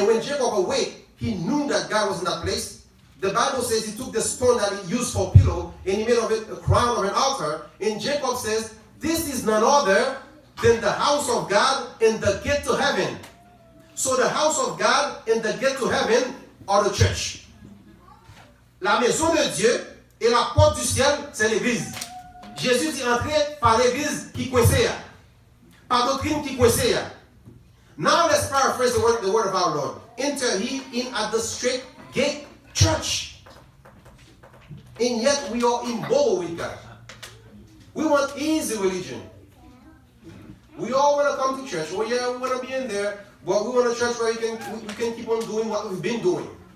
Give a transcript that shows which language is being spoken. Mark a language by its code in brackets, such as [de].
[en] And when Jacob awake, he knew that God was in that place. The Bible says he took the stone that he used for pillow and he made of it a crown of an altar. And Jacob says, this is none other than the house of God and the gate to heaven. So the house of God and the gate to heaven are the church. [fr] La maison de Dieu et la porte du ciel, c'est l'église. Jésus dit entrer par l'église qui coincée. Par doctrine qui coincée. [en] Now let's paraphrase the word of our Lord. Enter ye in at the straight gate, church. And yet we are immoral with God. We want easy religion. We all want to come to church. Well, yeah, we want to be in there, but we want a church where we can keep on doing what we've been doing.